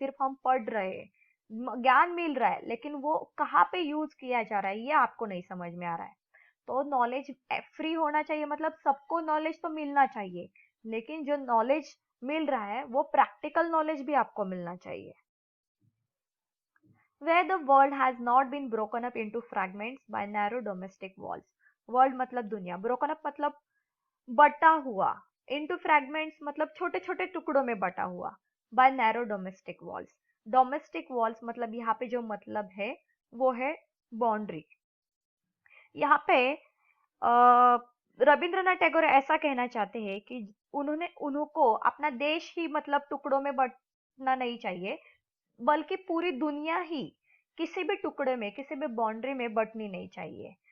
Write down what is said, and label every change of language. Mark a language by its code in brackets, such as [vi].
[hi] सिर्फ हम पढ़ रहे हैं, ज्ञान मिल रहा है, लेकिन वो कहाँ पे यूज किया जा रहा है ये आपको नहीं समझ में आ रहा है। तो नॉलेज फ्री होना चाहिए, मतलब सबको नॉलेज तो मिलना चाहिए, लेकिन जो नॉलेज मिल रहा है वो प्रैक्टिकल नॉलेज भी आपको मिलना चाहिए। [en] Where the world has not been broken up into fragments by narrow domestic walls. [hi] World मतलब दुनिया, [en] broken up [hi] मतलब बटा हुआ, [en] into fragments [hi] मतलब छोटे छोटे टुकड़ों में बटा हुआ, [en] by narrow domestic walls. [hi] Domestic walls मतलब यहाँ पे जो मतलब है वो है बाउंड्री। यहाँ पे रविंद्रनाथ टैगोर ऐसा कहना चाहते हैं कि उनको अपना देश ही मतलब टुकड़ों में बंटना नहीं चाहिए, बल्कि पूरी दुनिया ही किसी भी टुकड़े में, किसी भी बाउंड्री में बंटनी नहीं चाहिए।